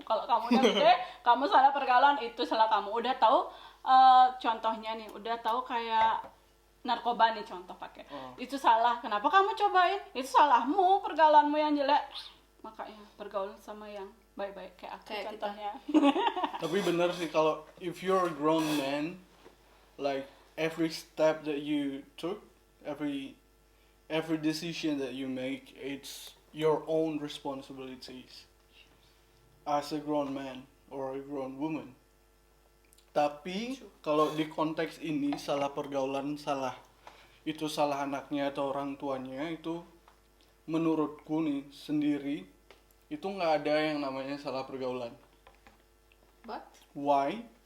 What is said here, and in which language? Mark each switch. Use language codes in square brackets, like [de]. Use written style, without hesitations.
[id] Kalau kamu udah gede, kamu salah pergaulan, itu salah kamu. Udah tahu contohnya nih, udah tahu kayak narkoba nih contoh pakai. Itu salah. Kenapa kamu cobain? Itu salahmu, pergaulanmu yang jelek. Makanya bergaul sama yang baik-baik kayak aku Kayak kita. contohnya. Tapi bener sih kalau [en] if you're a grown man, like every step that you took, every decision that you make, it's your own responsibilities as a grown man or a grown woman. [id] Tapi kalau di konteks ini salah pergaulan, itu salah anaknya atau orang tuanya, itu menurutku nih sendiri itu nggak ada yang namanya salah pergaulan. [en] But Why?